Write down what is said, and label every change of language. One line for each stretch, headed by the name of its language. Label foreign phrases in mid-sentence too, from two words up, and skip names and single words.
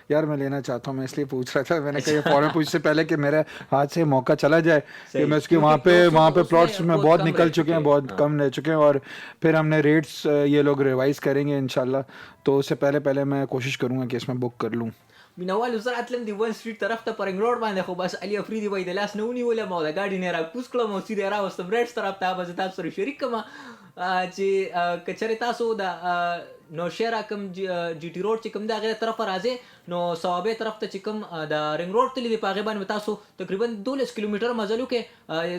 Urdu: یار. میں لینا چاہتا ہوں، میں اسلیے پوچھ رہا تھا، میں نے کہا فوراً پوچھ سے پہلے کہ میرے ہاتھ سے موقع چلا جائے کہ میں اس کے وہاں پہ پلاٹس میں بہت نکل چکے ہیں، بہت کم رہ چکے ہیں، اور پھر ہم نے ریٹس یہ لوگ ریوائز کریں گے انشاءاللہ، تو اس سے پہلے میں کوشش کروں گا کہ اس میں بک کر لوں.
Pashto: مینوالو زه راتلم د ون سټریټ طرف ته په رنګ روډ باندې، خو بس علي افریدي وایي د لاس نه ونیولم او د ګاډي نه راکوز کړم او سیده راوستم ریډز طرف ته. به زه تاسو سره شریک کړم چې که چېرې تاسو د نوشهره کوم جي ټي روډ چې کوم دی هغې طرفه راځئ نو صوابۍ طرف ته چې کوم د رنګ روډ تللی دی په هغې باندې به تاسو تقریبا 12 کیلومیټر مزل وکړئ.